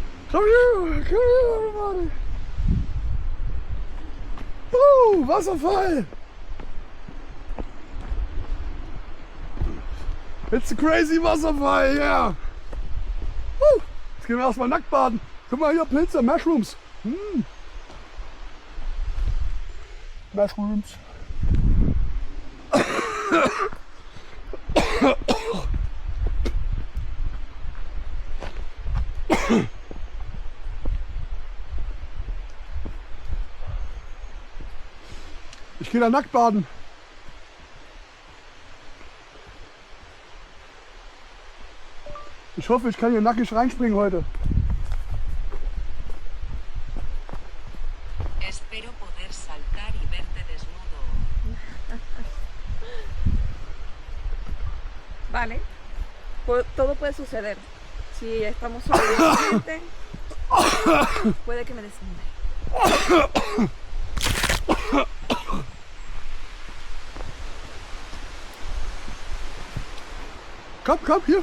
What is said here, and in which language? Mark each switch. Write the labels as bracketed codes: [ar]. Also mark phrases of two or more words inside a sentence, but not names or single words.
[en] Come here, everybody. Oh, Wasserfall. It's a crazy Wasserfall, yeah. [de] Jetzt gehen wir erstmal nackt baden. Guck mal hier, Pilze, Mushrooms. [en] Mushrooms. [de] Ich gehe da nackt baden. Ich hoffe, ich kann hier nackig reinspringen heute. [es] Espero poder saltar y verte desnudo. Vale. Todo puede suceder. Si estamos solos en el ambiente, puede que me desnude. [de] Komm, hier.